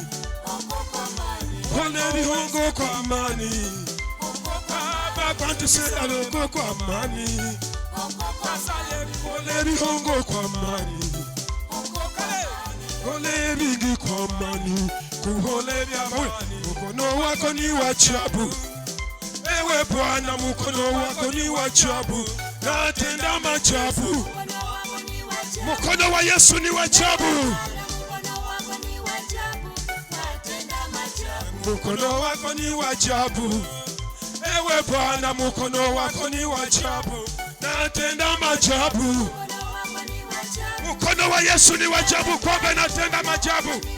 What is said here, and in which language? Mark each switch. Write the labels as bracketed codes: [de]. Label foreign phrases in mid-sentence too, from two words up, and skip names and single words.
[lg] kola ebihongo kw'amaanyi Baba kwantusayalira kw'amaanyi kola ebihongo kw'amaanyi kola ebingi kw'amaanyi kukola eby'amaanyi [sw] mukono wako ni wa ajabu ewe Bwana mukono wako ni wa ajabu natenda maajabu mukono wa Yesu ni wa ajabu mukono wako ni wa ajabu ewe Bwana mukono wako ni wa ajabu natenda maajabu mukono wa Yesu ni wa ajabu kwamba natenda maajabu